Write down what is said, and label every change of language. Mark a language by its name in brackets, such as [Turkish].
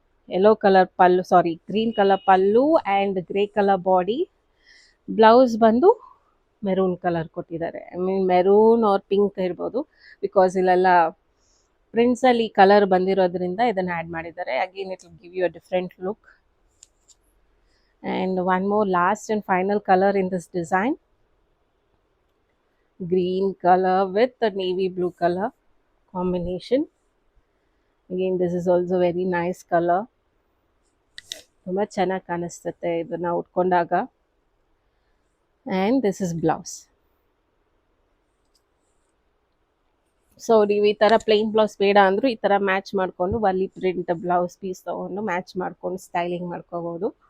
[English] Yellow colour pallu sari green colour pallu and grey colour body. [Kannada] Blouse ಬಂದು maroon colour ಕೊಟ್ಟಿದ್ದಾರೆ. [English] I mean maroon or pink [Kannada] ಇರ್ಬೋದು, because ಇಲ್ಲೆಲ್ಲ ಪ್ರಿಂಟ್ಸಲ್ಲಿ colour ಬಂದಿರೋದ್ರಿಂದ ಇದನ್ನು add ಮಾಡಿದ್ದಾರೆ. [English] Again it will give you a different look. And one more last and final color in this design, green color with the navy blue color combination. Again this is also very nice color. [Kannada] ತುಂಬಾ ಚೆನ್ನಾಗಿ ಕಾಣಿಸುತ್ತೆ ಇದನ್ನ ಉಟ್ಕೊಂಡಾಗ. [English] and this is blouse. [Kannada] So ನೀವು ಈ ಥರ plain blouse ಬೇಡ ಅಂದರೂ ಈ ಥರ ಮ್ಯಾಚ್ ಮಾಡಿಕೊಂಡು ವರ್ಲಿ ಪ್ರಿಂಟ್ ಬ್ಲೌಸ್ ಪೀಸ್ ತೊಗೊಂಡು ಮ್ಯಾಚ್ ಮಾಡ್ಕೊಂಡು ಸ್ಟೈಲಿಂಗ್ ಮಾಡ್ಕೋಬೋದು.